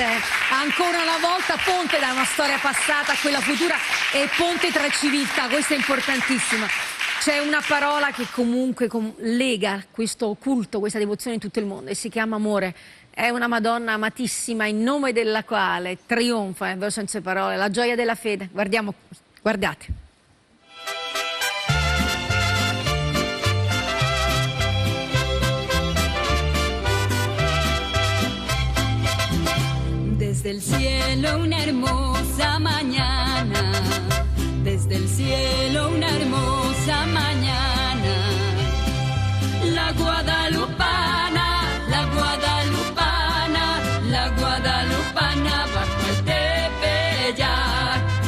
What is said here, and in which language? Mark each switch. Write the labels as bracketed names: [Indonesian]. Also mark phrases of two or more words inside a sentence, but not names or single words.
[Italian] Ancora una volta ponte da una storia passata a quella futura e ponte tra civiltà. Questo è importantissimo. C'è una parola che comunque lega questo culto, questa devozione in tutto il mondo e si chiama amore. È una Madonna amatissima in nome della quale trionfa, vero senza parole, la gioia della fede. Guardiamo, guardate. [Spanish] Desde el cielo una hermosa mañana, desde el cielo una hermosa mañana, la guadalupana, la guadalupana, la guadalupana bajo el tepeyac.